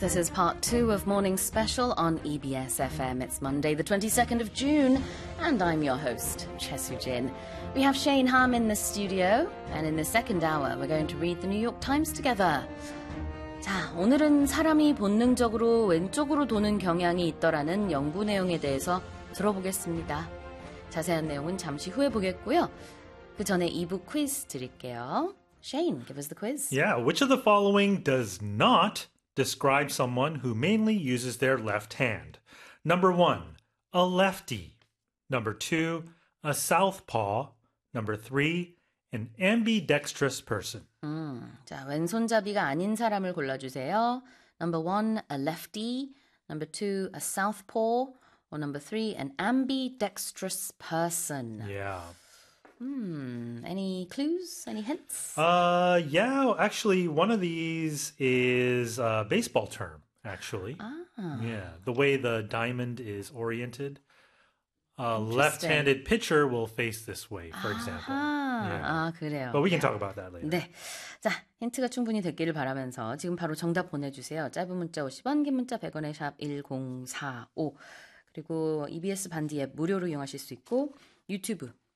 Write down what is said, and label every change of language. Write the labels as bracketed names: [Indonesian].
[English] This is part two of Morning Special on EBS FM. It's Monday, the 22nd of June, and I'm your host, Chesu Jin. We have Shane Ham in the studio, and in the second hour, we're going to read the New York Times together. [Korean] 자, 오늘은 사람이 본능적으로 왼쪽으로 도는 경향이 있더라는 연구 내용에 대해서 들어보겠습니다. 자세한 내용은 잠시 후에 보겠고요. 그 전에 2부 퀴즈 드릴게요. [English] Shane, give us the quiz. Yeah, which of the following does not describe someone who mainly uses their left hand? Number one, a lefty. Number two, a southpaw. Number three, an ambidextrous person. [Korean] 자, 왼손잡이가 아닌 사람을 골라주세요. [English] Number one, a lefty. Number two, a southpaw. Or number three, an ambidextrous person. Yeah. Any clues? Any hints? Yeah, actually, one of these is a baseball term, actually. Ah. Yeah, the way the diamond is oriented. A left-handed pitcher will face this way, for example. [Korean] Yeah. 아, 그래요. [English] But we can talk about that later. [Korean] 네. 자, 힌트가 충분히 됐기를 바라면서 지금 바로 정답 보내주세요. 짧은 문자 50원, 긴 문자 100원의 샵 1045. 그리고 EBS 반디 앱 무료로 이용하실 수 있고 유튜브.